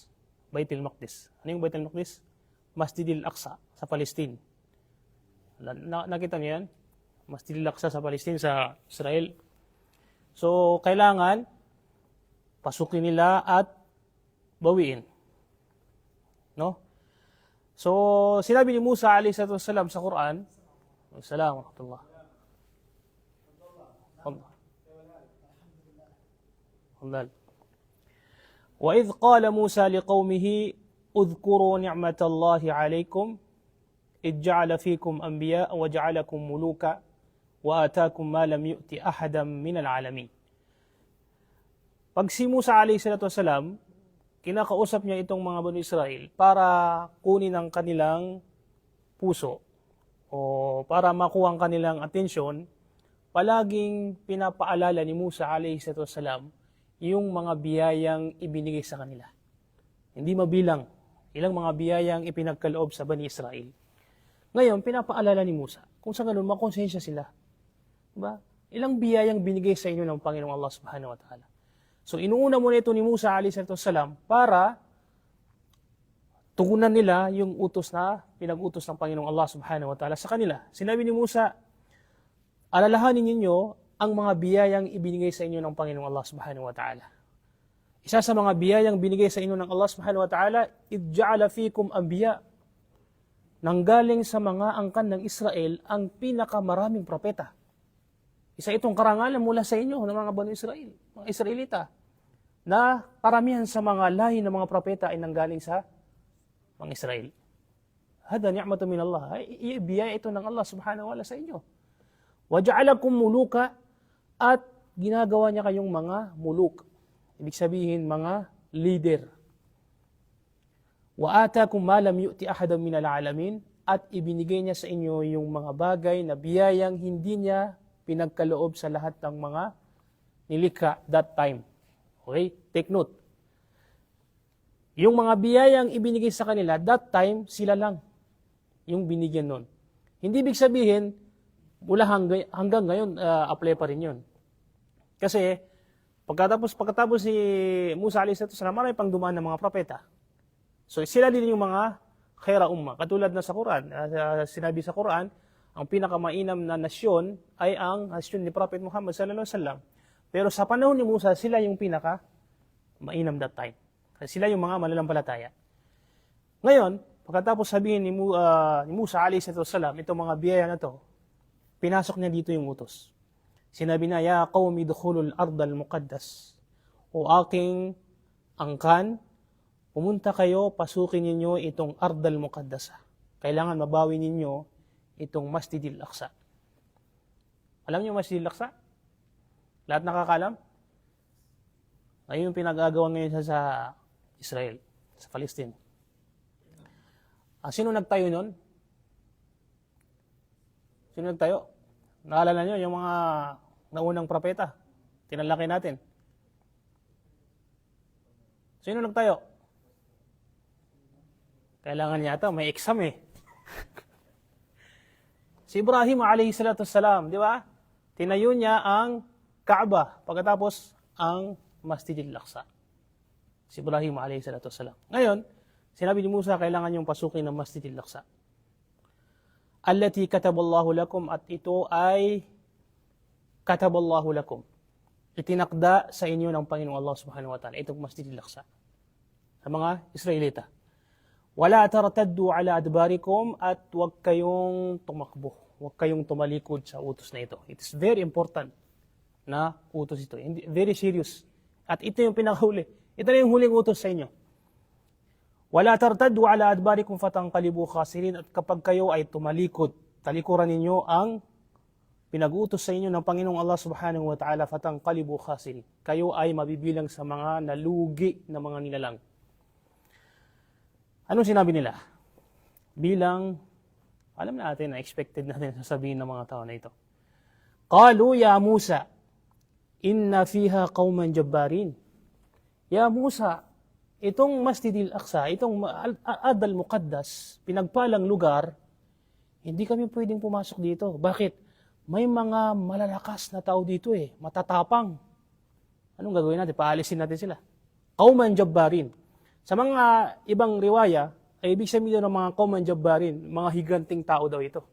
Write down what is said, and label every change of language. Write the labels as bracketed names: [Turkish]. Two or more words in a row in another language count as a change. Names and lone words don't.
[Filipino] Baitul Maqdis. Ano yung Baitul Maqdis? Masjidil Aqsa sa Palestine. Nakita niyo yan? Masjidil Aqsa sa Palestine, sa Israel. So, kailangan pasukin nila at bawiin. No? So, sinabi ni Musa [Arabic] عليه الصلاة والسلام [Filipino] sa Quran, [Arabic] السلام عليكم. [Filipino] Allah. [Arabic] وَإِذْ قَالَ مُوسَى لِقَوْمِهِ اذْكُرُوا نِعْمَةَ اللَّهِ عَلَيْكُمْ إِذْ جَعَلَ فِيكُمْ أَنْبِيَاءَ وَجَعَلَكُمْ مُلُوكًا وَآتَاكُمْ مَا لَمْ يُؤْتِ أَحَدًا مِنَ الْعَالَمِينَ. [Filipino] Pag si Musa [Arabic] عليه الصلاة والسلام, [Filipino] kinakausap niya itong mga Bani Israel para kunin ang kanilang puso o para makuha ang kanilang atensyon palaging pinapaalala ni Musa [Arabic] عليه الصلاة والسلام [Filipino] yung mga biyayang ibinigay sa kanila. Hindi mabilang ilang mga biyayang ipinagkaloob sa Bani Israel. Ngayon, pinapaalala ni Musa kung sa ganun makonsensya sila. Diba? Ilang biyayang binigay sa inyo ng Panginoong Allah [Arabic] سبحانه وتعالى. [Filipino] So inuuna muna ito ni Musa [Arabic] عليه الصلاة والسلام [Filipino] para tugunan nila yung utos na pinag-utos ng Panginoong Allah [Arabic] سبحانه وتعالى [Filipino] sa kanila. Sinabi ni Musa, alalahanin ninyo ang mga biyayang ibinigay sa inyo ng Panginoong Allah [Arabic] سبحانه وتعالى. [Filipino] Isa sa mga biyayang binigay sa inyo ng Allah [Arabic] سبحانه وتعالى, إذ جعل فيكم أنبياء. [Filipino] Nanggaling sa mga angkan ng Israel ang pinakamaraming propeta. Isa itong karangalan mula sa inyo ng mga Bani Israel, mga Israelita, na karamihan sa mga lahi ng mga propeta ay nanggaling sa mga Israel. [Arabic] هذه نعمة من الله. [Filipino] Biyaya ito ng Allah [Arabic] سبحانه وتعالى [Filipino] sa inyo. [Arabic] وجعلكم ملوكا, [Filipino] at ginagawa niya kayong mga muluk. Ibig sabihin mga leader. [Arabic] وآتاكم ما لم يؤت أحدا من العالمين, [Filipino] at ibinigay niya sa inyo yung mga bagay na biyayang hindi niya pinagkaloob sa lahat ng mga nilikha [English] that time. [Filipino] Okay? [English] Take note. [Filipino] Yung mga biyayang ibinigay sa kanila, [English] that time, [Filipino] sila lang yung binigyan nun. Hindi ibig sabihin, mula hanggang ngayon, apply pa rin yun. Kasi, pagkatapos si Musa [Arabic] عليه الصلاة والسلام, [Filipino] marami pang dumaan ng mga propeta. So, sila din yung mga [Arabic] خير أمة. [Filipino] Katulad na sa Quran, sinabi sa Quran, ang pinakamainam na nasyon ay ang nasyon ni Prophet Muhammad [Arabic] صلى الله عليه وسلم. [Filipino] Pero sa panahon ni Musa, sila yung pinaka mainam [English] that time. [Filipino] Kasi sila yung mga mananampalataya. Ngayon, pagkatapos sabihin ni Musa [Arabic] عليه الصلاة والسلام, [Filipino] itong mga biyaya na to, pinasok niya dito yung utos. Sinabi na, [Arabic] يا قوم ادخلوا الأرض المقدسة. [Filipino] O aking angkan, pumunta kayo, pasukin ninyo itong [Arabic] الأرض المقدسة. [Filipino] Kailangan mabawi ninyo itong Masjidil Aqsa. Alam niyo Masjidil Aqsa? Lahat nakakalam? Ngayon yung pinag-agawan ngayon sa Israel, sa Palestine. Sino nagtayo nun? Sino nagtayo? Naalala nyo yung mga naunang propeta? Tinalaki natin. Sino nagtayo? Kailangan yata, may exam eh. Si Ibrahim [Arabic] عليه الصلاة والسلام, [Filipino] di ba? Tinayo niya ang Kaaba, pagkatapos ang Masjidil Aqsa. Si Ibrahim [Arabic] عليه الصلاة والسلام. [Filipino] Ngayon, sinabi ni Musa, kailangan yung pasukin ng Masjidil Aqsa. [Arabic] التي كتب الله لكم, [Filipino] at ito ay [Arabic] كتب الله لكم. [Filipino] Itinakda sa inyo ng Panginoong Allah [Arabic] سبحانه وتعالى, [Filipino] itong Masjidil Aqsa. Sa mga Israelita. [Arabic] ولا ترتدوا على أدباركم, [Filipino] at huwag kayong tumakbo. Huwag kayong tumalikod sa utos na ito. [English] It is very important [Filipino] na utos ito. [English] Very serious. [Filipino] At ito yung pinakahuli. Ito na yung huling utos sa inyo. [Arabic] ولا ترتدوا على أدباركم فتنقلبوا خاسرين, [Filipino] at kapag kayo ay tumalikod, talikuran ninyo ang pinag-utos sa inyo ng Panginoong Allah [Arabic] سبحانه وتعالى, فتنقلبوا خاسرين. [Filipino] Kayo ay mabibilang sa mga nalugi na mga nilalang. Anong sinabi nila? Bilang, alam natin na expected natin sasabihin ng mga tao na ito. [Arabic] قالوا يا موسى إن فيها قوما جبارين. [Filipino] Ya Musa, itong Masjidil Aqsa, itong [Arabic] الأرض المقدسة, [Filipino] pinagpalang lugar, hindi kami pwedeng pumasok dito. Bakit? May mga malalakas na tao dito eh, matatapang. Anong gagawin natin? Paalisin natin sila. [Arabic] قوما جبارين. [Filipino] Sa mga ibang riwaya, ay ibig sabihin ng mga [Arabic] قوما جبارين, [Filipino] mga higanting tao daw ito.